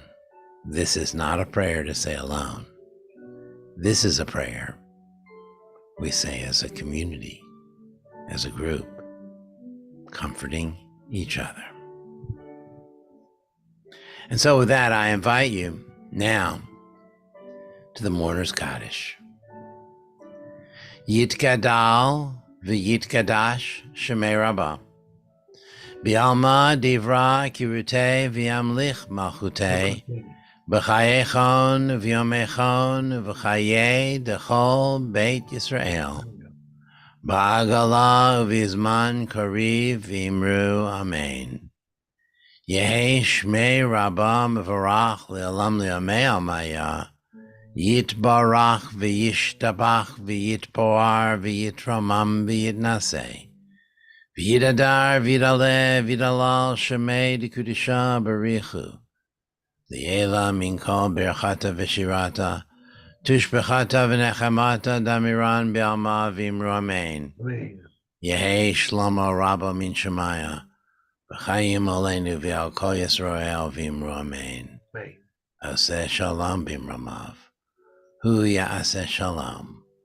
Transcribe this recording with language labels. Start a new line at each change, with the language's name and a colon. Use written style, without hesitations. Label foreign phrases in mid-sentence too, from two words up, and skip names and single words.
English: This is not a prayer to say alone. This is a prayer we say as a community, as a group, comforting each other. And so with that, I invite you now to the mourner's kaddish.
Aramaic: יתגדל ויתקדש שמיה רבא. בעלמא די ברא כרעותיה וימליך מלכותיה. בחייכון וביומיכון ובחיי דכל בית ישראל. בעגלא ובזמן קריב ואמרו אמן. יהא שמיה רבא מברך לעלם לעלמי עלמיא. יתברך וישתבח ויתפאר ויתרומם ויתנשא. ויתהדר ויתעלה ויתהלל שמיה דקודשא בריך הוא. לעלא מן כל ברכתא ושירתא. תשבחתא ונחמתא דאמירן בעלמא ואמרו אמן. יהא שלמא רבא מן שמיא. וחיים עלינו ועל כל ישראל ואמרו אמן.
Hebrew: עשה שלום במרומיו הוא יעשה שלום.